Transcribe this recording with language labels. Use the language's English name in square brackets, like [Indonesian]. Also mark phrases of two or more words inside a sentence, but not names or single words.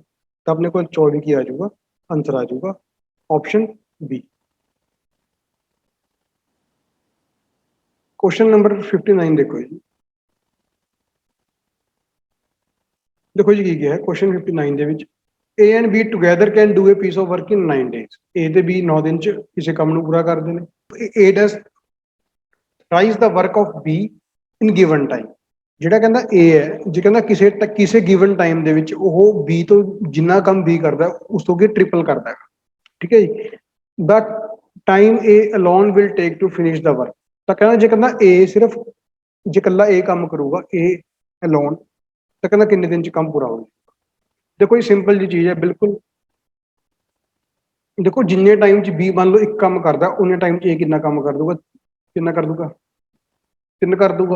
[Punjabi] ਤਾਂ ਆਪਣੇ ਕੋਲ 24 ਕੀ ਆ ਜਾਊਗਾ, ਆਂਸਰ ਆ ਜਾਊਗਾ [English] option B. question number [Punjabi] 59 ਦੇਖੋ ਜੀ। ਦੇਖੋ ਜੀ ਕੀ ਕਿਹਾ ਹੈ ਕੁਐਸਚਨ 59 ਦੇ ਵਿੱਚ, [English] A and B together can do a piece of work in 9 days। [Punjabi] A ਤੇ B 9 ਦਿਨ 'ਚ ਕਿਸੇ ਕੰਮ ਨੂੰ ਪੂਰਾ ਕਰਦੇ ਨੇ। [English] A does twice the work of B in given time। [Punjabi] ਜਿਹੜਾ ਕਹਿੰਦਾ A ਹੈ, ਜੇ ਕਹਿੰਦਾ ਕਿਸੇ [English] given time [Punjabi] ਦੇ ਵਿੱਚ ਉਹ B ਤੋਂ ਜਿੰਨਾ ਕੰਮ B ਕਰਦਾ ਉਸ ਤੋਂ ਕੀ ਟ੍ਰਿਪਲ ਕਰਦਾ ਹੈ। ਠੀਕ ਹੈ ਜੀ। [English] the time A alone will take to finish the work। [Punjabi] ਤਾਂ ਕਹਿੰਦਾ ਜੇ ਕਹਿੰਦਾ A ਸਿਰਫ ਜੇ ਇਕੱਲਾ A ਕੰਮ ਕਰੂਗਾ [English] A alone, [Punjabi] ਤਾਂ ਕਹਿੰਦਾ ਕਿੰਨੇ ਦਿਨ 'ਚ ਕੰਮ ਪੂਰਾ ਹੋ ਜਾਊਗਾ। ਦੇਖੋ ਇਹ ਸਿੰਪਲ ਜੀ ਚੀਜ਼ ਹੈ ਬਿਲਕੁਲ। ਦੇਖੋ ਜਿੰਨੇ ਟਾਈਮ 'ਚ B ਮੰਨ ਲਓ ਇੱਕ ਕੰਮ ਕਰਦਾ, ਉਨੇ ਟਾਈਮ 'ਚ A ਕਿੰਨਾ ਕੰਮ ਕਰ ਦੂਗਾ, ਕਿੰਨਾ ਕਰ ਦੂਗਾ, 3 ਕਰ ਦੂਗਾ।